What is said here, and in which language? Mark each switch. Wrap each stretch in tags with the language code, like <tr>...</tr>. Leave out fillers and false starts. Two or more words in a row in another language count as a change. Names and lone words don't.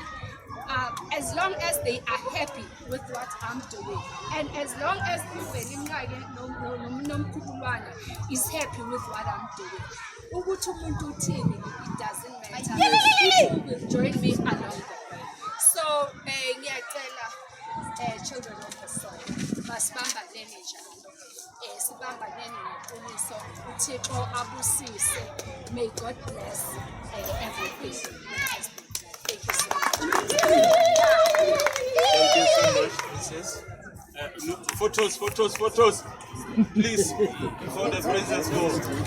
<en>As long as they are happy with what I'm doing, and as long as is happy with what I'm doing, it doesn't matter. People will join me along the way. So, children of the soul,</en> <nd>masibambaneni njalo. Sibambaneni ngeqiniso. uThixo abusise.</nd> <en>May God bless everything that has been done. Thank you so much. Thank you so much, Princess. Photos. Please, before the princess goes.</en>